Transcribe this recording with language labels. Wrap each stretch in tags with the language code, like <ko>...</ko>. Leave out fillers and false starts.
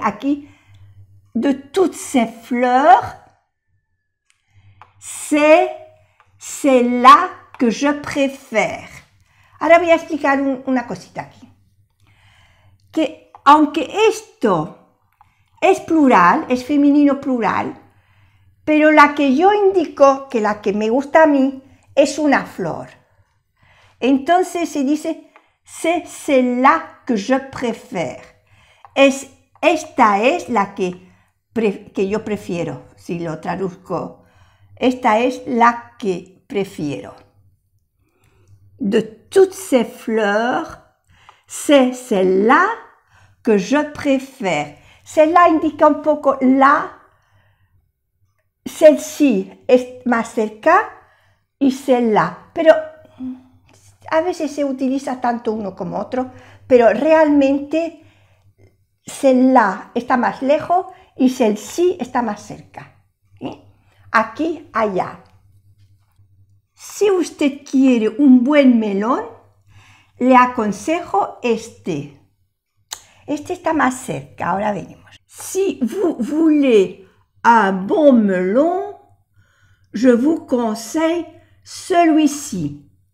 <fr>Aquí, de toutes ces fleurs, c'est la que je préfère.</fr> <es>Ahora voy a explicar una cosita aquí. Que aunque esto es plural, es femenino plural, pero la que yo indico, que la que me gusta a mí, es una flor. Entonces se dice,</es> <fr>c'est la que je préfère.</fr> <es>Esta es la que yo prefiero, si lo traduzco. Esta es la que prefiero.</es> <fr>De toutes ces fleurs, c'est celle-là que je préfère.</fr> <es>Celle-là indica un poco la, celle-ci es más cerca y celle-là. Pero a veces se utiliza tanto uno como otro, pero realmente celle-là está más lejos y celle-ci está más cerca. Aquí, allá. Si usted quiere un buen melón, le aconsejo este. Este está más cerca, ahora venimos.</es> <fr>Si vous voulez un bon melon, je vous conseille celui-ci.</fr>